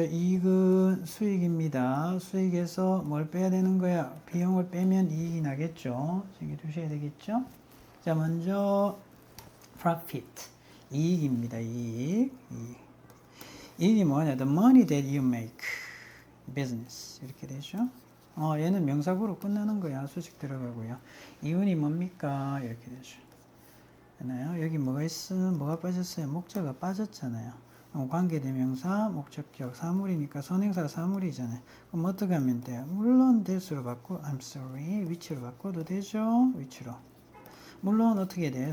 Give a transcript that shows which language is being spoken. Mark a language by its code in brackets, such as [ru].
[ko] 이익은 수익입니다. 수익에서 뭘 빼야 되는 거야? 비용을 빼면 이익이 나겠죠. 챙겨두셔야 되겠죠. 자, 먼저 profit, 이익입니다. 이익이 뭐냐? [en] The money that you make, business [ko] 이렇게 되죠. 얘는 명사구로 끝나는 거야. 수식 들어가고요. 이윤이 뭡니까? 이렇게 되죠. 되나요? 여기 뭐가 있으면 뭐가 빠졌어요? 목적어가 빠졌잖아요. 관계대명사, 목적격, 사물이니까 선행사가 사물이잖아요. 그럼 어떻게 하면 돼요? 물론 대수로 바꿔, [en] I'm sorry, [ko] 위치로 바꿔도 되죠? 위치로. 물론 어떻게 돼요?